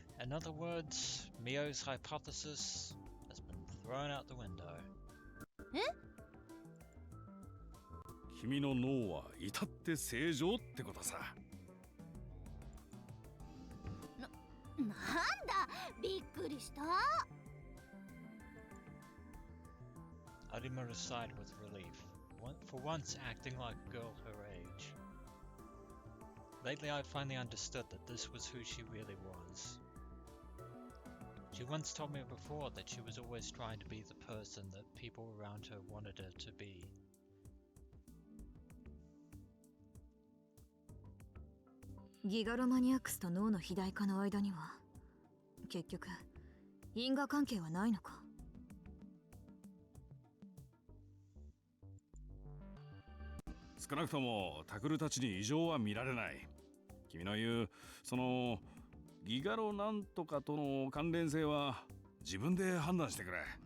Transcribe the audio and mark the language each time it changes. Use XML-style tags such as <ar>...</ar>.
<en>In other words, Mio's hypothesis has been thrown out the window.</en> <ja>君の脳は至って正常ってことさ。なんだ、びっくりした。</ja> <en>Arimoto sighed with relief, for once acting like a girl her age. Lately I finally understood that this was who she really was. She once told me before that she was always trying to be the person that people around her wanted her to be.</en> <ja>ギガロマニアックスと脳の肥大化の間には結局因果関係はないのか。少なくともタクルたちに異常は見られない。君の言うそのギガロなんとかとの関連性は自分で判断してくれ。</ja>